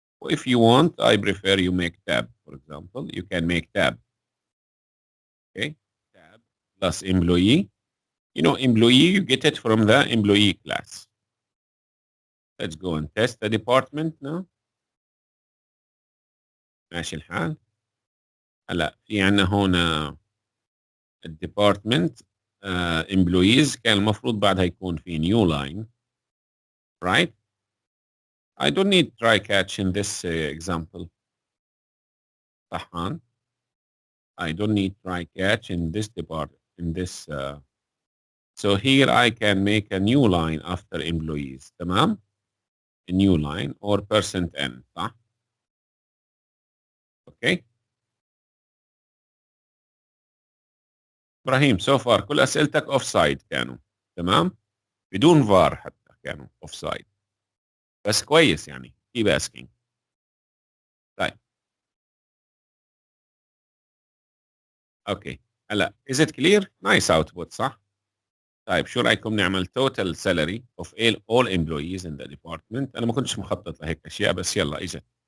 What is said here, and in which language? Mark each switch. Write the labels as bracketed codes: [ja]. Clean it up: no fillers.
[en] If you want, I prefer you make tab, for example. You can make tab. Okay, tab plus employee. You know, employee, you get it from the employee class. Let's go and test the department now. [ar] ماشي الحال. هلا في عندنا هون الديبارتمنت employees كان المفروض بعدها يكون في [en] new line, right? I don't need try catch in this example. [ar] صحان. [en] I don't need try catch in this department, in this. So here I can make a new line after employees. [ar] تمام? [en] A new line or percent %n. [ar] صح؟ [en] Okay. [ar] ابراهيم [en] so far [ar] كل اسئلتك اوف سايد كانوا تمام بدون فار حتى كانوا اوف سايد بس كويس يعني [en] keep asking. [ar] طيب اوكي هلا [en] is it clear nice output [ar] صح. طيب شو رايكم نعمل [en] total salary of all employees in the department. [ar] انا ما كنتش مخطط لهيك اشياء بس يلا اجت.